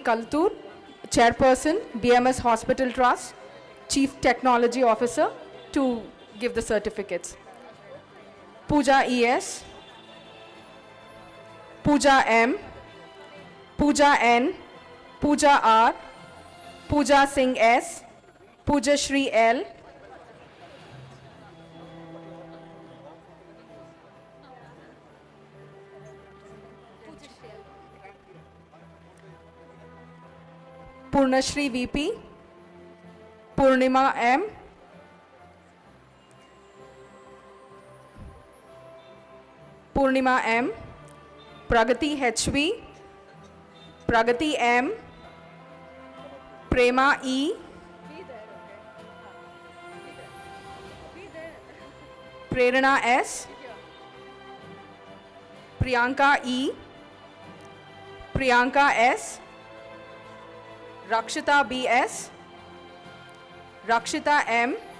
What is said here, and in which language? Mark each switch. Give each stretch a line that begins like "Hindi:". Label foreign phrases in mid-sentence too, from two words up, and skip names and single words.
English: Kaltur, Chairperson, BMS Hospital Trust, Chief Technology Officer, to give the certificates. Pooja ES, Pooja M, Pooja N, Pooja R, Pooja Singh S, Pooja Shri L, Purnashri VP, Purnima M, Purnima M, Pragati HV, Pragati M, Prema E, Prerana S, Priyanka E, Priyanka S, Rakshita BS, Rakshita M,